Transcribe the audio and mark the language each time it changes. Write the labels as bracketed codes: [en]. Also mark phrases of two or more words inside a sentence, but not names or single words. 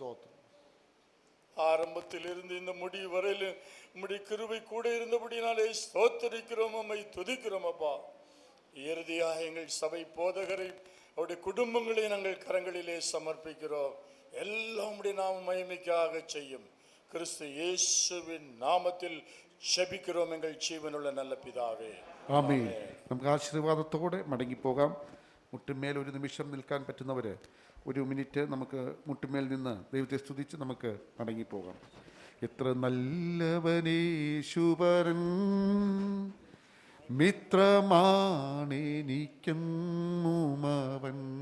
[ta] ஆரம்பத்தில் இருந்து இந்த முடிவு வரையில் உம்முடைய கிருபை கூட இருந்தபடினாலே ஸ்தோத்தரிக்கிறோம், உம்மை துதிக்கிறோம் அப்பா. இறுதியாக எங்கள் சபை போதகரை அவருடைய குடும்பங்களை நாங்கள் கரங்களிலே சமர்ப்பிக்கிறோம். எல்லாம் உம்முடைய நாம மகிமைக்காக செய்யும் கிறிஸ்து இயேசுவின் നാമത്തിൽ ശപിக்கிறோம் [ml] എങ്കിൽ ജീവനുള്ള നല്ല പിതാവേ. ആമേൻ. നമുക്ക് ആശീർവാദത്തോടെ മടങ്ങിപ്പോകാം. മുട്ടുമേൽ ഒരു നിമിഷം നിൽക്കാൻ പറ്റുന്നവർ ഒരു മിനിറ്റ് നമുക്ക് മുട്ടുമേൽ നിന്ന് ദൈവത്തെ സ്തുതിച്ച് നമുക്ക് മടങ്ങിപ്പോകാം. എത്ര നല്ലവനേശുവരൻ, മിത്രമാണെനിക്കെന്നുമവൻ.